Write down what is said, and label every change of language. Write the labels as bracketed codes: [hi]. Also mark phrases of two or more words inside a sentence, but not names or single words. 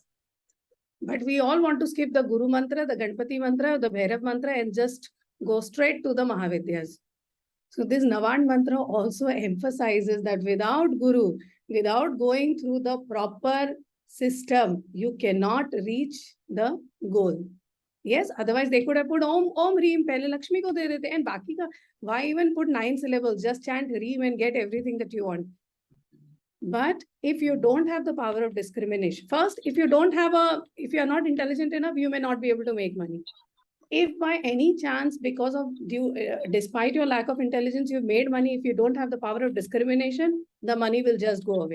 [en] But we all want to skip the Guru mantra, the Ganpati mantra, the Bhairav mantra and just go straight to the Mahavidyas. So this Navan mantra also emphasizes that without Guru, without going through the proper system, you cannot reach the goal. Yes, otherwise they could have put Om Reem, [hi] पहले लक्ष्मी को दे देते, [en] and [hi] बाकी का, [en] why even put 9 syllables? Just chant Reem and get everything that you want. But if you don't have the power of discrimination, first, if you are not intelligent enough, you may not be able to make money. If by any chance, because of despite your lack of intelligence, you've made money, if you don't have the power of discrimination, the money will just go away.